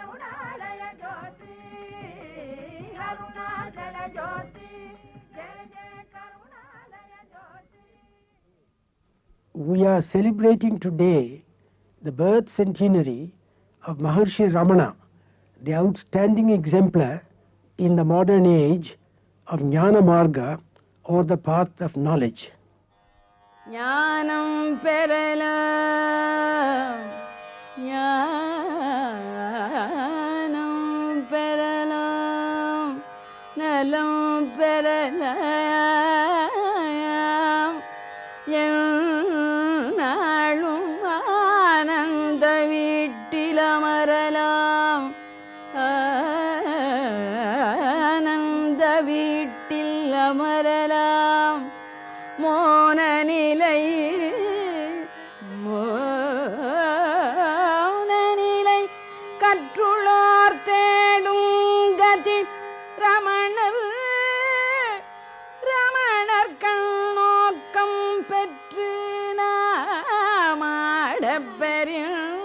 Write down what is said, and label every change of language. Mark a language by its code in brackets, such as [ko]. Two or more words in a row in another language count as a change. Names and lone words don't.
[en] We are celebrating today the birth centenary of Maharshi Ramana, the outstanding exemplar in the modern age of [sa] ज्ञान मार्ग, [en] or the path of knowledge. [ta] ஞானம் பெறலாம், ஞானம் பெறலாம், நலம் பெறலாம், எந்நாளும் ஆனந்த வீட்டிலமரலாம், ஆனந்த வீட்டிலமரலாம். மோனநிலை கற்றுளார் தேடும் கதி ரமணர் கண்ணோக்கம் பெற்று நாமாடப்பெரிய